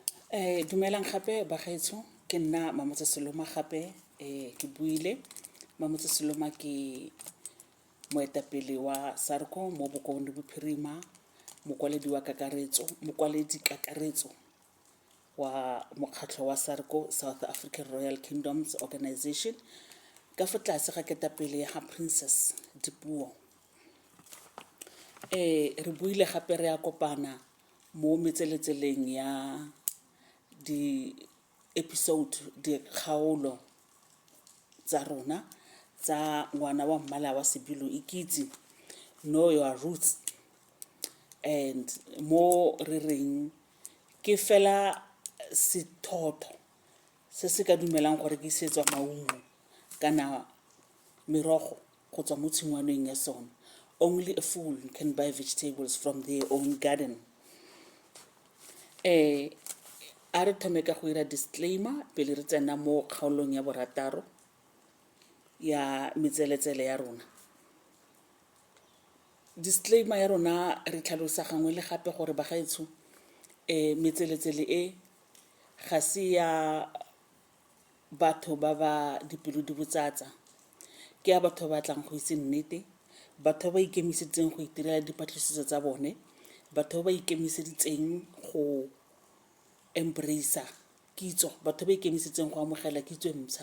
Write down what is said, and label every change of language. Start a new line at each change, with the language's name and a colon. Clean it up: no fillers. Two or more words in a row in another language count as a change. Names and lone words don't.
Tswana: Dumelang gape bagaetsho ke nna Mamotse Seloma gape ke buile Mamotse Seloma ke moetapele wa SARCO mo Bokonde Bophirima mokwaledi kakaretso wa mokgatlho wa SARCO South African Royal Kingdoms Organization ka fa tlase ga ketapele ya Princess Dipuo. Re buile gape re a kopana mo metseletseleng ya di episode di kgaolo tsa rona tsa ngwana wa mmala wa sebilo ikitse
English: know your roots and
Tswana: mo re reng ke fela sethotho se se ka dumelang gore ke setswa maungo kana merogo go tswa mo tshingwaneng ya sona.
English: Only a fool can buy vegetables from their own garden.
Tswana: A re thome ka go ira disclaimer pele re tsena mo kgaolong ya borataro ya metseletsele ya rona. Disclaimer ya rona re tlhalosa gangwe le gape gore bagaetsho metseletsele ga se ya batho ba ba dipelo di botsatsa ke ya batho ba tlang go itse nnete, batho ba ikemisetseng go itirela dipatlisiso tsa bone, batho ba ikemiseditseng go embrace kitso, batho ba ikemisetseng go amogela kitso e ntšha.